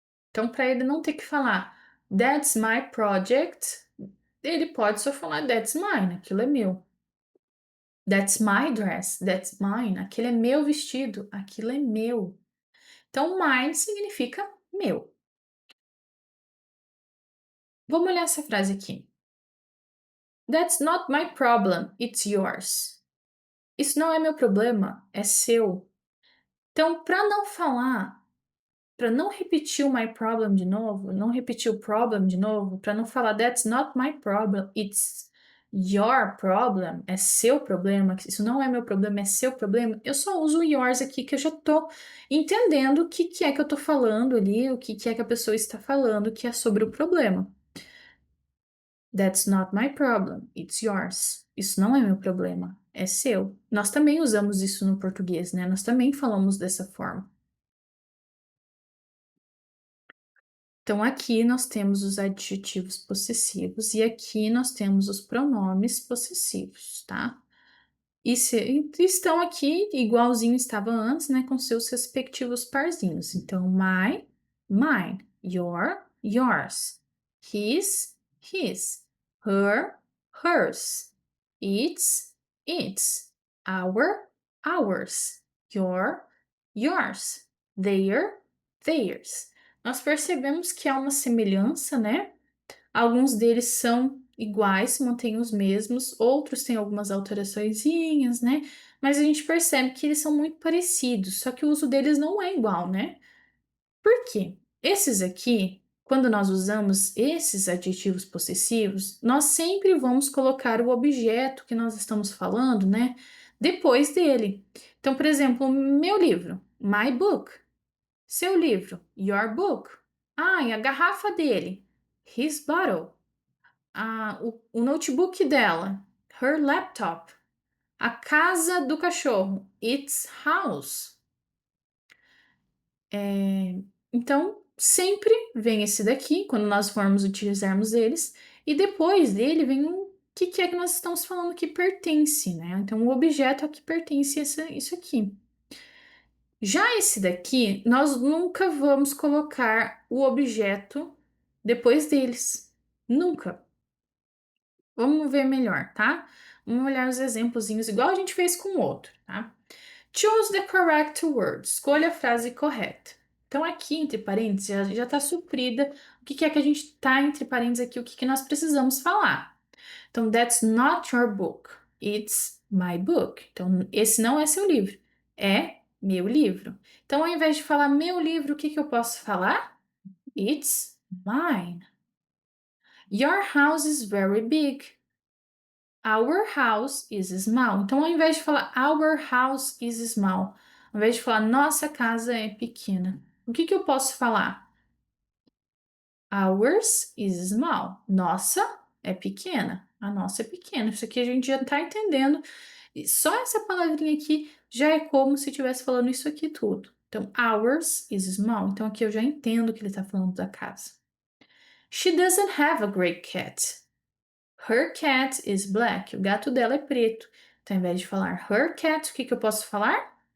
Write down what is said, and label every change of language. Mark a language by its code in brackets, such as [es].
[pt] Então, para ele não ter que falar [en] That's my project, [pt] ele pode só falar [en] That's mine, [pt] aquilo é meu. [en] That's my dress, that's mine, [pt] aquele é meu vestido, aquilo é meu. Então, mine significa meu. Vamos olhar essa frase aqui. [en] That's not my problem, it's yours. [pt] Isso não é meu problema, é seu. Então, para não falar para não repetir o my problem de novo, não repetir o problem de novo, para não falar [en] that's not my problem, it's your problem, [pt] é seu problema, isso não é meu problema, é seu problema, eu só uso o yours aqui que eu já tô entendendo o que que é que eu tô falando ali, o que que é que a pessoa está falando, que é sobre o problema. [en] That's not my problem, it's yours. [pt] Isso não é meu problema, é seu. Nós também usamos isso no português, né? Nós também falamos dessa forma. Então, aqui nós temos os adjetivos possessivos e aqui nós temos os pronomes possessivos, tá? E estão aqui igualzinho estava antes, né? Com seus respectivos parzinhos. [en] Então, my, mine, your, yours, his, her, hers, its, our, ours, yours, theirs. [pt] Nós percebemos que há uma semelhança, né? Alguns deles são iguais, mantêm os mesmos, outros têm algumas alteraçõezinhas, né? Mas a gente percebe que eles são muito parecidos, só que o uso deles não é igual, né? Por quê? Esses aqui, quando nós usamos esses adjetivos possessivos, nós sempre vamos colocar o objeto que nós estamos falando, né? Depois dele. Então, por exemplo, meu livro, my book. Seu livro, your book. Ah, e a garrafa dele, his bottle. Ah, o notebook dela, her laptop. A casa do cachorro, its house. Então, sempre vem esse daqui, quando nós formos utilizarmos eles, e depois dele vem o que é que nós estamos falando que pertence, né? Então, o objeto a que pertence isso aqui. Já esse daqui, nós nunca vamos colocar o objeto depois deles. Nunca. Vamos ver melhor, tá? Vamos olhar os exemplozinhos, igual a gente fez com o outro, tá? [en] Choose the correct word. [pt] Escolha a frase correta. Então, aqui, entre parênteses, já está suprida o que é que a gente está entre parênteses aqui, o que nós precisamos falar. [en] Então, that's not your book. It's my book. [pt] Então, esse não é seu livro. É meu livro. Então, ao invés de falar meu livro, o que eu posso falar? [en] It's mine. Your house is very big. Our house is small. [pt] Então, ao invés de falar [en] our house is small, [pt] ao invés de falar nossa casa é pequena, o que eu posso falar? [en] Ours is small. [pt] Nossa é pequena. A nossa é pequena. Isso aqui a gente já tá entendendo. E só essa palavrinha aqui já é como se estivesse falando isso aqui tudo. Então, [en] ours is small. [pt] Então, aqui eu já entendo que ele tá falando da casa. [en] She doesn't have a great cat. Her cat is black. [pt] O gato dela é preto. Então, ao invés de falar her cat, o que eu posso falar?